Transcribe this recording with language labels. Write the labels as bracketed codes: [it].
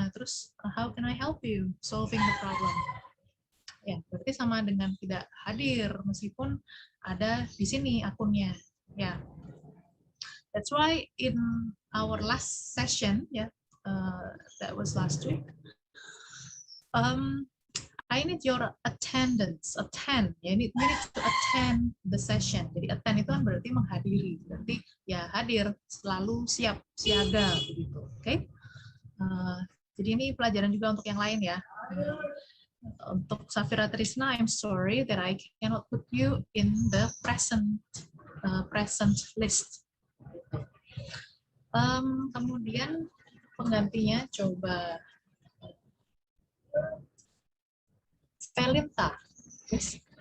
[id] Nah, terus [en] how can I help you solving the problem? [id] Ya, berarti sama dengan tidak hadir meskipun ada di sini akunnya. Ya. [en] That's why in our last session, that was last week. I need your attendance, attend. Ya, you need to attend the session. [id] Jadi attend itu kan berarti menghadiri, berarti ya hadir, selalu siap, siaga begitu. Oke? Jadi ini pelajaran juga untuk yang lain ya. Untuk [en] Safira Trisna, I'm sorry that I cannot put you in the present list. [id] Kemudian penggantinya coba Felinta. Yes.